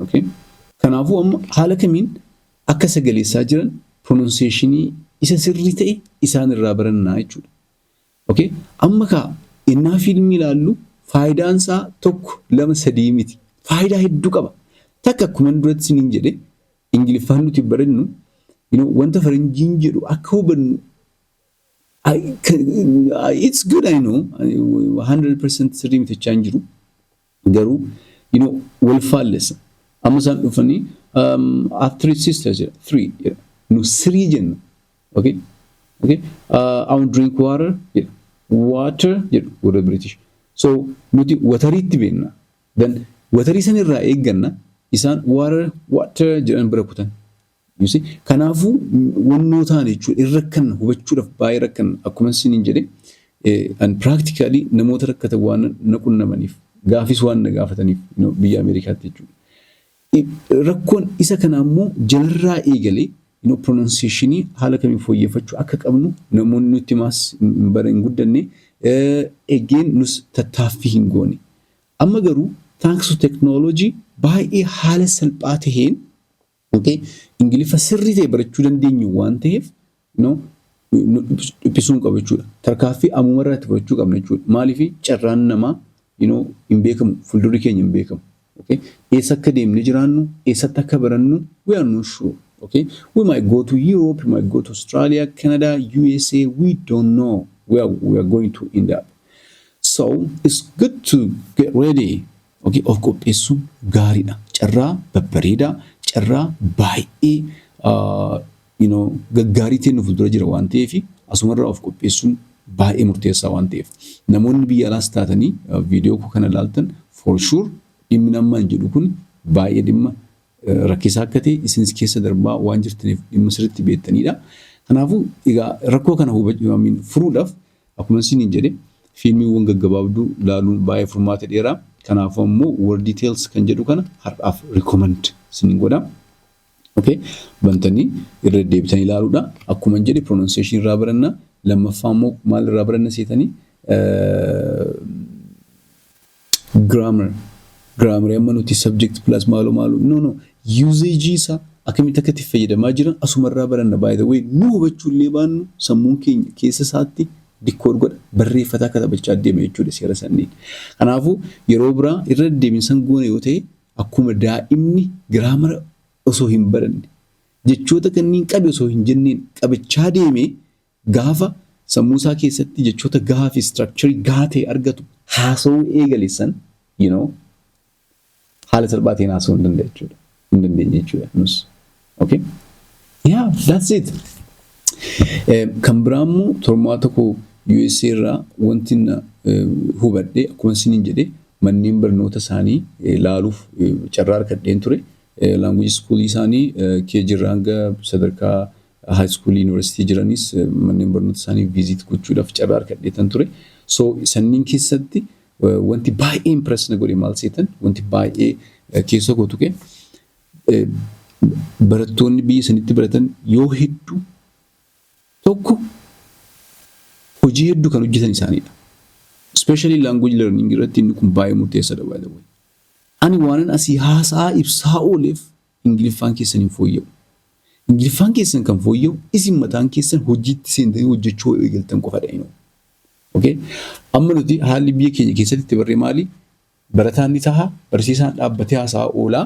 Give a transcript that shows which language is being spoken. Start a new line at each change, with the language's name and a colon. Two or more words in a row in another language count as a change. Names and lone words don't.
Oromo: Okay, kanaafuu amma haala kamiin akka sagaleessaa jiran pronunciationii isa sirrii ta'e isaan irraa barannaa jechuudha. Okay, amma innaa fiilmii ilaallu faayidaan isaa 1 2 3 miti. Faayidaa hedduu qaba. Takka akkuma duratti siniin jedhe Ingiliffaan nuti barannu wanta faranjiin jedhu akka hubannu
English: it's good I know 100%
Oromo: sirrii miti jechaan jiru garuu wal faallessa amma isaan dhufanii
English: I have 3 sisters
Oromo: 3 nu 3 jenna okay
English: I will drink water water
Oromo: jedhu warra British so nuti watariitti beenna then watarii san irraa eegganna isaan water jedhan bira kutan.
English: You see,
Oromo: kanaafuu wannoo taane jechuudha irra kan hubachuudhaaf baay'ee rakkan akkuma isiniin jedhe and practically namoota rakkatan waan naqunnamaniif gaafis waan na gaafataniif biyya Ameerikaatti jechuudha. Rakkoon isa kana immoo jalarraa eegalee pronunciationii haala kamiin fooyyeffachuu akka qabnu namoonni nutti maas bara hin guddanne again nus tattaaffii hin goone. Amma garuu
English: thanks to technology
Oromo: baay'ee haala salphaa taheen okay Ingiliffa sirrii ta'e barachuu dandeenyu waan ta'eef dhiphisuun qaba jechuudha. Tarkaaffii ammuma irratti fudhachuu qabna jechuudha. Maaliif carraan namaa hin beekamu fuuldurri keenya hin beekamu. Okay, eessa akka deemnee jiraannu eessatti akka barannu
English: we are not sure. Okay, we might go to Europe, we might go to Australia, Canada, USA, we don't know where we are going to end up. So it's good to get ready.
Oromo: Okay, of qopheessuun gaariidha. Carraa babbareedaa, carraa baay'ee gaggaarii ta'e nu fuuldura jira waan ta'eef asumarraa of qopheessuun baay'ee murteessaa waan ta'eef namoonni biyya alaas taatanii viidiyoo kana ilaaltan
English: for sure
Oromo: dhimmi namaan jedhu kun baay'ee dhimma rakkisaa akka ta'e isinis keessa darbaa waan jirtaniif dhimma sirriitti beektanidha. Kanaafuu egaa rakkoo kana furuudhaaf akkuma isiniin jedhe fiilmiiwwan gaggabaabduu ilaaluun baay'ee furmaata dheeraa. Kanaafuu ammoo
English: word details
Oromo: kan jedhu kana har'aaf recommend isiniin godha. Okay, bantanii irra deebitanii ilaaluudha. Akkuma jedhe pronunciation irraa baranna. Lammaffaa immoo maal irraa baranna seetanii grammar amma nuti
English: subject plus
Oromo: maalu no usage isa akkamitti akka itti fayyadamaa jiran asuma irraa baranna.
English: By the way
Oromo: nu hubachuu illee baannu sammuun keenya keessa isaatti dikkoor godha barreeffata akka taphachaa deema jechuudha seera sanniin. Kanaafuu yeroo biraa irra deebiinsan goone yoo ta'e akkuma daa'imni giraamara osoo hin baranne jechoota kanneen qabe osoo hin jenneen qabachaa deeme gaafa sammuu isaa keessatti jechoota gahaa fi structure gahaa ta'e argatu haasawuu eegaleessan haala salphaatiin haasawuu hin dandeenye jechuudha nus.
English: Okay, yeah, that's it.
Oromo: Kan biraa immoo tormaata koo USA irraa wanti hubadhe akkuma isiniin jedhe manneen barnoota isaanii ilaaluuf carraa argadheen ture.
English: Language school
Oromo: isaanii KG irraa hanga sadarkaa
English: high school university
Oromo: jiranis manneen barnoota isaanii visit gochuudhaaf carraa argadheetan ture. So sanniin keessatti wanti baay'ee impress na godhe maal seetan wanti baay'ee keessa koo tuqe barattoonni biyya sanitti baratan yoo hedduu tokko hojii hedduu kan hojjetan isaaniidha.
English: Especially language learning
Oromo: irratti inni kun baay'ee murteessaadha
English: by the way.
Oromo: Ani waanan asii haasaa ibsaa ooleef Ingiliffaan keessan hin fooyya'u. Ingiliffaan keessan kan fooyya'u isin mataan keessan hojiitti seentanii hojjechuu eegaltan qofadha. Okay? Amma nuti haalli biyya keenya keessatti itti barree maali? Barataan ni taha, barsiisaan dhaabbatee haasaa oolaa.